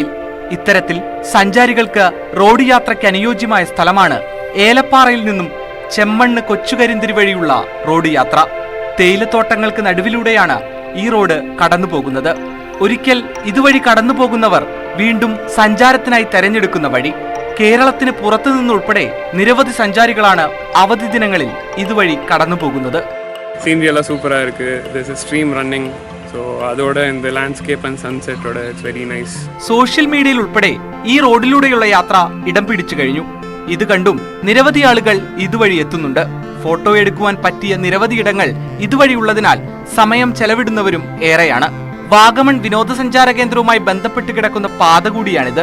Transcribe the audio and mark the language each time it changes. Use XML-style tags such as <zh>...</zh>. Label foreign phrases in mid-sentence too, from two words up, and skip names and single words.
<ml>ഇത്തരത്തിൽ സഞ്ചാരികൾക്ക് റോഡ് യാത്രയ്ക്ക് അനുയോജ്യമായ സ്ഥലമാണ് ഏലപ്പാറയിൽ നിന്നും ചെമ്മണ്ണ് കൊച്ചുകരിന്തിരി വഴിയുള്ള റോഡ് യാത്ര. തേയിലത്തോട്ടങ്ങൾക്ക് നടുവിലൂടെയാണ് ഈ റോഡ് കടന്നുപോകുന്നത്. ഒരിക്കൽ ഇതുവഴി കടന്നുപോകുന്നവർ വീണ്ടും സഞ്ചാരത്തിനായി തെരഞ്ഞെടുക്കുന്ന വഴി. കേരളത്തിന് പുറത്തു നിന്നുൾപ്പെടെ നിരവധി സഞ്ചാരികളാണ് അവധി ദിനങ്ങളിൽ ഇതുവഴി കടന്നുപോകുന്നത്.</ml> <ta>சீனரி எல்லாம் சூப்பராக இருக்குது.</ta> <en>this is stream running.</en> <ta>ஸோ அதோட இந்த</ta> <en>landscape and sunsetோட it's very nice.</en> <ml>സോഷ്യൽ മീഡിയയിൽ ഉൾപ്പെടെ ഈ റോഡിലൂടെയുള്ള യാത്ര ഇടം പിടിച്ചു കഴിഞ്ഞു. ഇത് കണ്ടും നിരവധി ആളുകൾ ഇതുവഴി എത്തുന്നുണ്ട്. ഫോട്ടോ എടുക്കുവാൻ പറ്റിയ നിരവധി ഇടങ്ങൾ ഇതുവഴിയുള്ളതിനാൽ സമയം ചെലവിടുന്നവരും ഏറെയാണ്. വാഗമൺ വിനോദസഞ്ചാര കേന്ദ്രവുമായി ബന്ധപ്പെട്ട് കിടക്കുന്ന പാത കൂടിയാണിത്.</ml>